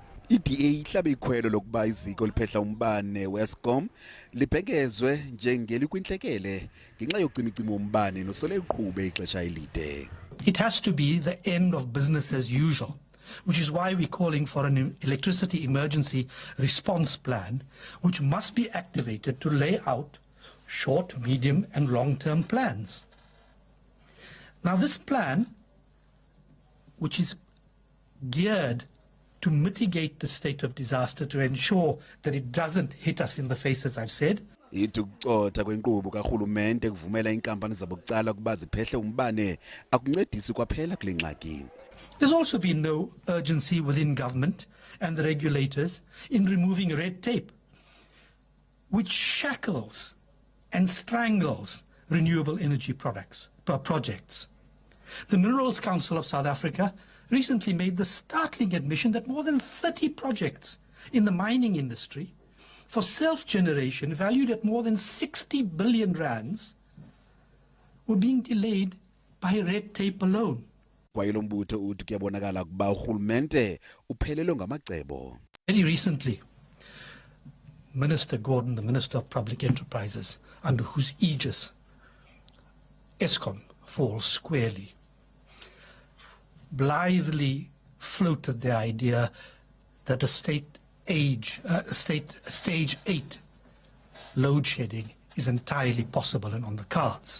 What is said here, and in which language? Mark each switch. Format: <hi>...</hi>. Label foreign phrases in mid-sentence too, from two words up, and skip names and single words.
<xh>iDA ihlabi ikhwelo lokuba iziko eliphehla umbane we-Eskom libhengezwe njengenelikwintlekele ngenxa yocimicimi wombane nosele uqhube ixesha elide.</xh> <en>It has to be the end of business as usual, which is why we're calling for an electricity emergency response plan, which must be activated to lay out short, medium and long-term plans. Now this plan, which is geared to mitigate the state of disaster, to ensure that it doesn't hit us in the face, as I've said.</en> <xh>Ithi ukucotha kwenkqubo karhulumente kuvumela iinkampani zabucala ukuba ziphehle umbane akuncedisi kwaphela kule ngxaki.</xh> <en>There's also been no urgency within government and the regulators in removing red tape, which shackles and strangles renewable energy projects. The Minerals Council of South Africa recently made the startling admission that more than 30 projects in the mining industry for self-generation valued at more than 60 billion rands were being delayed by red tape alone.</en> <xh>Kwaye lo mbutho uthi kuyabonakala ukuba urhulumente uphelelwe ngamacebo.</xh> <en>Very recently, Minister Gordon, the Minister of Public Enterprises, under whose aegis Eskom falls squarely, blithely floated the idea that a stage 8 load shedding is entirely possible and on the cards.</en>